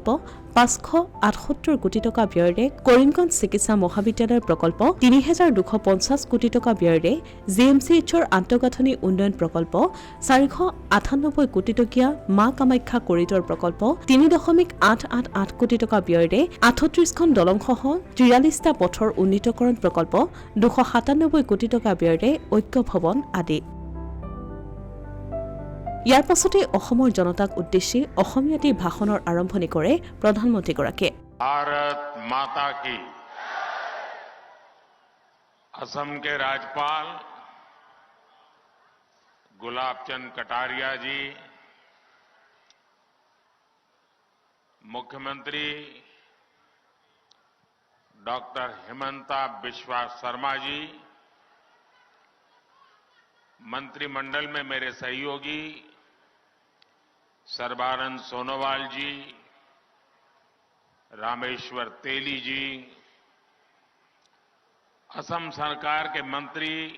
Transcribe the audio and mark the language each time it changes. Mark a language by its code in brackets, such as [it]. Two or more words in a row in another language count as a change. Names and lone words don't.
[as] ৫৭৮ কোটি টকা ব্যয়েৰে কৰিমগঞ্জ চিকিৎসা মহাবিদ্যালয়ৰ প্ৰকল্প, ৩,২৫০ কোটি টকা ব্যয়েৰে JMCHৰ আন্তঃগাঁথনি উন্নয়ন প্ৰকল্প, ৪৯৮ কোটি টকীয়া মা কামাখ্যা কৰিডৰ প্ৰকল্প, ৩.৮৮ কোটি টকা ব্যয়েৰে ৩৮খন দলংসহ ৪৩টা পথৰ উন্নীতকৰণ প্ৰকল্প, ২৯৭ কোটি টকা ব্যয়েৰে ঐক্য ভৱন আদি। ইয়াৰ পাছতে অসমৰ জনতাক উদ্দেশ্যি অসমীয়াতেই ভাষণৰ আৰম্ভণি কৰে প্ৰধানমন্ত্ৰীগৰাকীয়ে। [hi] भारत माता की। असम के राज्यपाल गुलाब चंद कटारिया जी, मुख्यमंत्री डॉक्टर हिमंता बिस्वा शर्मा जी, मंत्रिमंडल में मेरे सहयोगी सर्बानंद सोनोवाल जी, रामेश्वर तेली जी, असम सरकार के मंत्री,